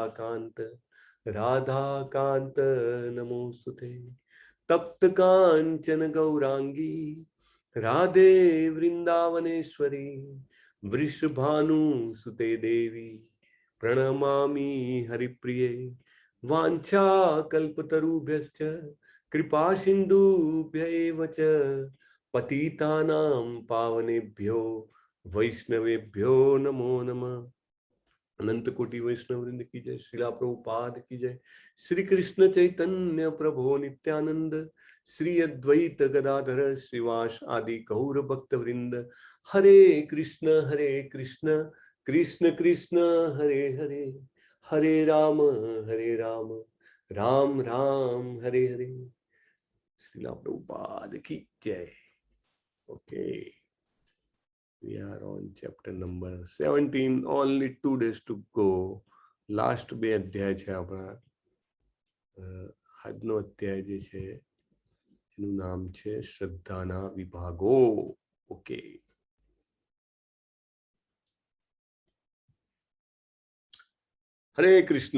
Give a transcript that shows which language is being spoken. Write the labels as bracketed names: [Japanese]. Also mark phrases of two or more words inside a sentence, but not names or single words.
[Sanskrit] कान्त राधा कान्त नमोस्तुते तप्त काञ्चन गौराङ्गि राधे वृन्दावनेश्वरि वृषभानु सुते देवि प्रणमामि हरिप्रिये वाञ्छा कल्पतरुभ्यश्च कृपा सिन्धुभ्य एवच पतितानां पावनेभ्यो वैष्णवेभ्यो नमो नमः. [Hindi] अनंत कोटि वैष्णव वृंद की जय। श्रीला प्रभुपाद की जय। [Sanskrit] श्री कृष्ण चैतन्य प्रभु नित्यानंद, श्री अद्वैत गदाधर श्रीवास आदि गौर भक्त वृंद। हरे कृष्ण कृष्ण कृष्ण हरे हरे, हरे राम राम राम हरे हरे। [Hindi] श्रीला प्रभुपाद की जय। [English] Okay, we are on chapter number 17. Only 2 days to go. Last [Gujarati] બે અધ્યાય છે આપણા. આજનો અધ્યાય જે છે એનું નામ છે શ્રદ્ધાના વિભાગો. ઓકે, હરે કૃષ્ણ.